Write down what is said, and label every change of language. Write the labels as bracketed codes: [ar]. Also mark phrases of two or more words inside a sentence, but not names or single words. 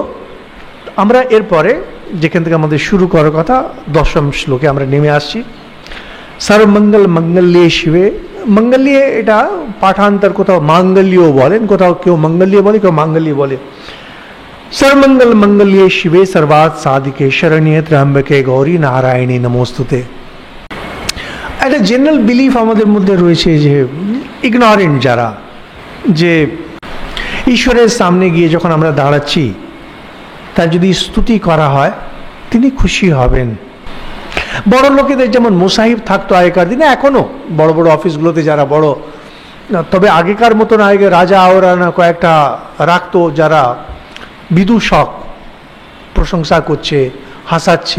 [bn] আমরা এরপরে যেখান থেকে আমাদের শুরু করার কথা, দশম শ্লোকে আমরা নেমে আসছি। [sa] সর্বমঙ্গল মঙ্গল্যে শিবে, [bn] মঙ্গল্যে এটা পাঠান্তর, কোথাও মাঙ্গল্যও বলেন, কোথাও কেউ মঙ্গল্যে বলে, কেউ মাঙ্গল্যে বলে। [sa] সর্বমঙ্গল মঙ্গল্যে শিবে সর্বার্থ সাধিকে শরণ্যে ত্র্যম্বকে গৌরী নারায়ণী নমস্তুতে। [bn] একটা [en] general belief [bn] আমাদের মধ্যে রয়েছে যে ইগনোরেন্ট যারা, যে ঈশ্বরের সামনে গিয়ে যখন আমরা দাঁড়াচ্ছি তার যদি স্তুতি করা হয় তিনি খুশি হবেন। বড় লোকেদের যেমন মুসাহিব থাকতো আগেকার দিনে, এখনো বড় বড় অফিসগুলোতে যারা বড়, তবে আগেকার মতন আগে রাজা ওরা না কয়েকটা রাখতো যারা বিদূষক, প্রশংসা করছে, হাসাচ্ছে।